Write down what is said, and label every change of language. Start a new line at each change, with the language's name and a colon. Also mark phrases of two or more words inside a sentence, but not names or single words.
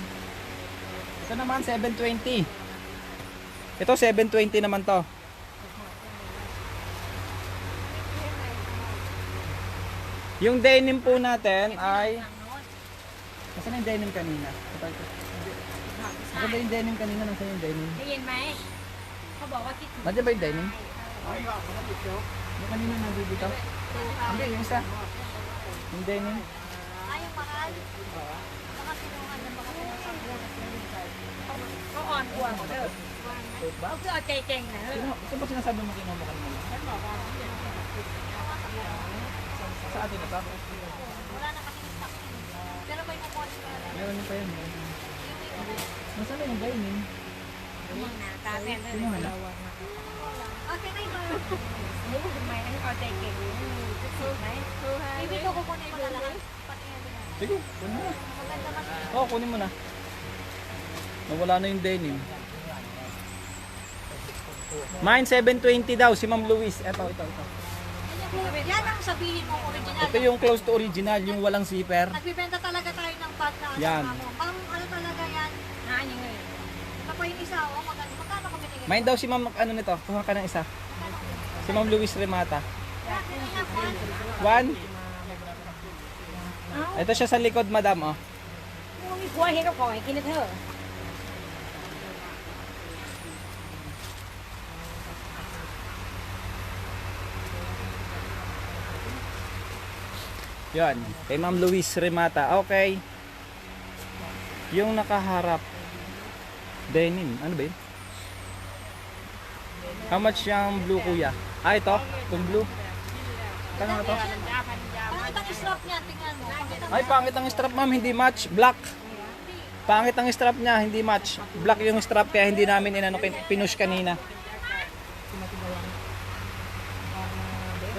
Filipino: Ito naman 720. Ito 720 naman to. Yung denim po natin ay nasaan yung denim kanina? Ito. Maganda yung denim kanina. Nasaan yung denim?
Thai: ได้ยินไหมเขาบอกว่าคิดถึง
Filipino: Nandiyan ba yung denim? Yung kanina nandito dito? Hindi, yung isa. Yung denim. Ay, yung mahal. Baka sinuhan na baka sinuhan.
Thai: เขาอ่อนกว่าเด้อเขาคือเอาใจเก่งนะเฮ้ย
Filipino: Sino ba sinasabi mo kinuha mo kanina? Sa atin na to? Wala na kasi stock. Pero may kukuha ko na. Meron pa yun. Nasaan na yung denim?
Thai: ตาแม่เด้อ
Filipino: Kinuha na? Okay na iba.
Thai: ทำไมเขาเอาใจเก่งจะสุดไหม
Filipino: Maybe ko kukunin mo na lang. Pati yan din. Sige, kunin mo na. Maganda kasi. Oo, kunin mo na. Nawala na yung denim. Mine 720 daw, si Ma'am Luis. Ito. Yan ang sabihin mo original. Ito yung close to original, yung walang zipper. Nagbibenta talaga tayo ng bag na ano. Yan. Ma'am, ano talaga yan?
Thai: หายังไง
Filipino: Tapos yung isa, oh, magkano ka binigay? Mine daw si Ma'am, ano nito, kuha ka ng isa. Si Ma'am Luis Remata. One. Ito siya sa likod, madam, oh.
Thai: มึงมีผัวเห็นก็ขอให้กินนะเธอ
Filipino: Yan, kay Ma'am Luis Remata. Okay. Yung nakaharap. Denim. Ano ba yun?
English: How much
Filipino: yung blue kuya? Ah, ito. Itong blue. Kano na to? Pangit ang strap niya, tingnan mo. Ay, pangit ang strap ma'am. Hindi match. Black. Pangit ang strap niya. Hindi match. Black yung strap kaya hindi namin pinush kanina.